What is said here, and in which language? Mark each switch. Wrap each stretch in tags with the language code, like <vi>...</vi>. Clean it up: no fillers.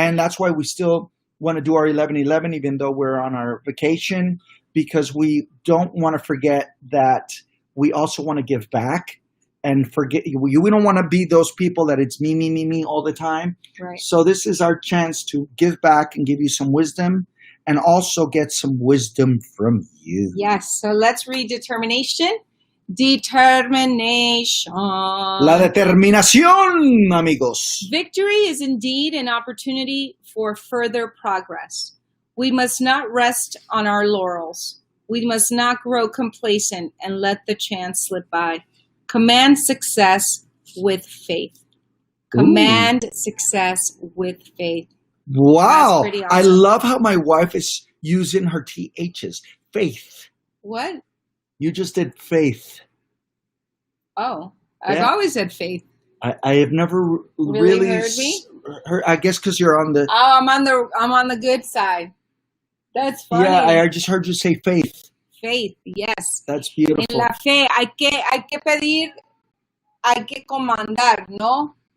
<en>And that's why we still want to do our 11/11, even though we're on our vacation, because we don't want to forget that we also want to give back, and forget. We don't want to be those people that it's me, me, me, me all the time. Right. So this is our chance to give back and give you some wisdom, and also get some wisdom from you. Yes. So let's read determination. Determination.</en> <es>La determinación, amigos.</es> <en>Victory is indeed an opportunity for further progress. We must not rest on our laurels. We must not grow complacent and let the chance slip by. Command success with faith. Command success with faith. Wow. That's pretty awesome. I love how my wife is using her THs. Faith. What? You just did faith. Oh, I've Yeah. always had faith. I have never Really heard me? I guess because you're on the. Oh, I'm on the good side. That's funny. Yeah, I just heard you say faith. Faith, yes. That's beautiful.</en> <es>En la fe hay que pedir, hay que comandar, ¿no?</es>